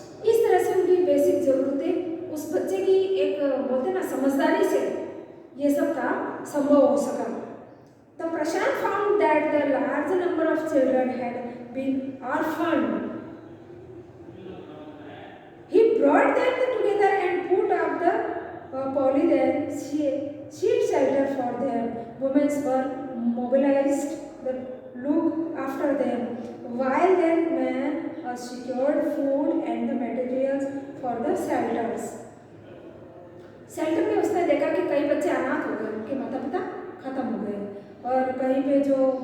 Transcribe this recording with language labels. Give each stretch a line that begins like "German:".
Hindi: इस तरह से उनकी बेसिक ज़रूरतें, उस बच्चे की एक बोलते ना समझदारी से ये सब काम संभव हो सका।
English: तो Prashant found that the large number of children had been orphaned. He brought them together and put up the polythene sheet shelter for them. Women were mobilized to look after them, while their men secured food and the materials for the shelters.
Hindi: Shelter में उसने देखा कि कई बच्चे अनाथ हो गए, उनके माता पिता खत्म हो गए और कहीं पे जो